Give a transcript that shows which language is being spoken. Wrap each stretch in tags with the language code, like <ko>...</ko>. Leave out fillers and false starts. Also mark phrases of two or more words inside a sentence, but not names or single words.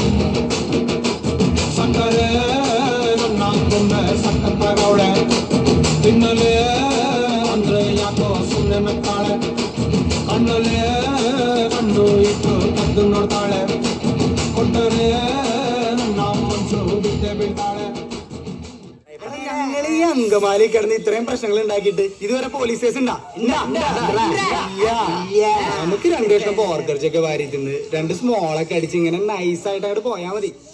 <kn>ಸಕ್ಕರೆ ನನ್ನ ತುಂಬೆ ಸಖತ್ತಾಗವಳೆ, ತಿನ್ನಲೇ ಅಂದ್ರೆ ಯಾಕೋ ಸುಮ್ನೆ ನಗ್ತಾಳೆ. ಕಣ್ಣಲ್ಲೇ ಕಣ್ಣು ಇಟ್ಟು ಕದ್ದು ನೋಡ್ತಾಳೆ, ಕೊಟ್ಟರೆ ನನ್ನ ಮನ್ಸು ಬಿದ್ದೆ ಬೀಳ್ತಾಳೆ.</kn> <ml>ഞങ്ങൾ ഈ അങ്കമാലി കിടന്ന് ഇത്രയും പ്രശ്നങ്ങൾ ഉണ്ടാക്കിയിട്ട് ഇതുവരെ</ml> <en>police case</en> <ml>ഉണ്ടാ? നമുക്ക് രണ്ടു വർഷം പോർക്കറിച്ചൊക്കെ വാരി തിന്ന് 2 സ്മോളൊക്കെ അടിച്ച് ഇങ്ങനെ നൈസായിട്ട് അങ്ങോട്ട് പോയാ മതി.</ml>